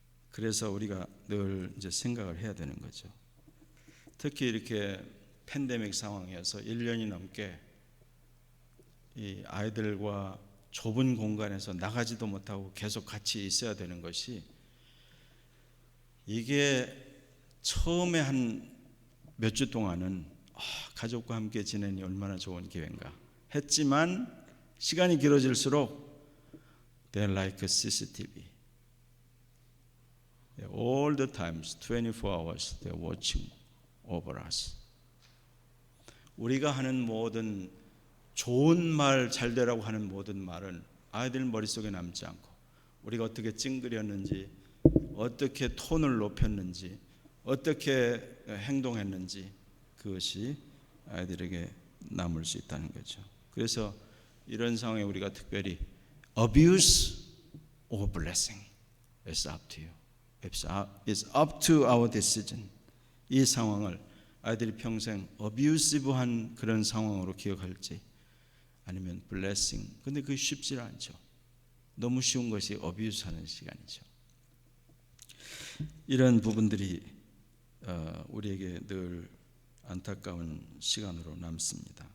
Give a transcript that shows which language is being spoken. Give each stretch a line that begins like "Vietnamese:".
Korean: 그래서 우리가 늘 이제 생각을 해야 되는 거죠. 특히 이렇게 팬데믹 상황에서 1년이 넘게 이 아이들과 좁은 공간에서 나가지도 못하고 계속 같이 있어야 되는 것이 이게 처음에 한 몇 주 동안은 가족과 함께 지내니 얼마나 좋은 기회인가 했지만 시간이 길어질수록
English: they're like a CCTV. All the times, 24 hours, they're watching over us.
Korean: 우리가 하는 모든 좋은 말, 잘 되라고 하는 모든 말은 아이들 머릿속에 남지 않고 우리가 어떻게 찡그렸는지, 어떻게 톤을 높였는지, 어떻게 행동했는지 그것이 아이들에게 남을 수 있다는 거죠. 그래서 이런 상황에 우리가 특별히
English: abuse or blessing, it's up to you. It's up to our decision.
Korean: 이 상황을 아이들이 평생 abusive한 그런 상황으로 기억할지 아니면 blessing. 근데 그게 쉽지 않죠. 너무 쉬운 것이 abuse하는 시간이죠. 이런 부분들이 우리에게 늘 안타까운 시간으로 남습니다.